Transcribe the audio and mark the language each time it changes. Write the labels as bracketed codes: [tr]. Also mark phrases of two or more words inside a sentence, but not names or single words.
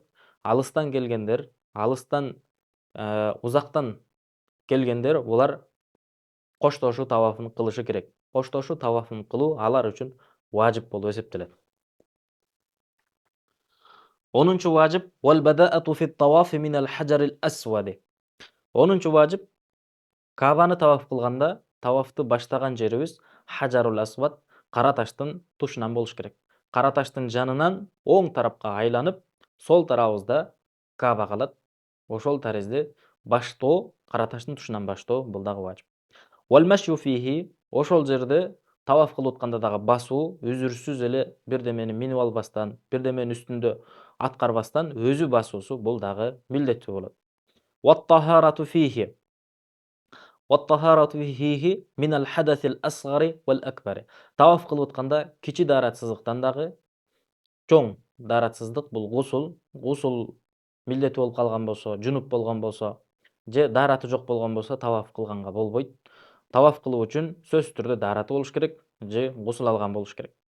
[ky] Алыстан келгендер, алыстан узактан келгендер булар коштошуу тавафын кылышы керек. Коштошуу тавафын кылуу алар үчүн важип болуп эсептелет. 10-нчу важип [ar] والبداءة في الطواف من الحجر الأسود. [ky] 10-нчу важип Кабаны таваф кылганда тавафты баштаган жерибиз Хаджарул Асвад кара таштын тушунан болуш керек. Кара таштын жанынан оң тарапка айланып, сол тарабыбызда Каба калат. Ошол таризде баштоо, кара таштын тушунан баштоо бул дагы важип. [ar] والمشي فيه. [ky] Ошол жерде таваф кылып атканда дагы басуу, үзүрсүз эле бирдемени минип албастан, бирдеменин үстүндө аткарбастан өзү басуусу бул дагы милдеттүү болот. [ar] والطهارة فيه. والطهارة فيه من الحدث الأصغر والأكبر. [ky] Таваф кылып атканда кичи даратсыздыктан дагы чоң даратсыздык бул гусул. Гусул милдеттүү болуп калган болсо, жунуп болгон болсо же дараты жок болгон болсо таваф кылганга болбойт. Таваф кылуу үчүн сөзсүз түрдө дараты болуш керек же гусул алган болуш керек.